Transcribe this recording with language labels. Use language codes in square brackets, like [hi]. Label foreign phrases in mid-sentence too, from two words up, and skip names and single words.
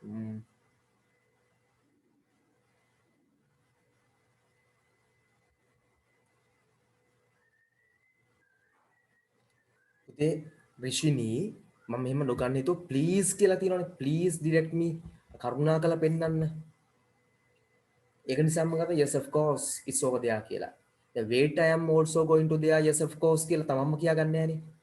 [si] පුතේ රිෂිනී මම මෙහෙම නොගන්න හිතුව ප්ලීස් කියලා තියෙනවනේ [en] please direct me [si] කරුණාකරලා පෙන්නන්න. ඒක නිසා මම ගත්තා [en] yes of course it's over there [si] කියලා. [en] The wait I am also going to there yes of course [si] කියලා තමන්ම කියාගන්නේ නැහනේ.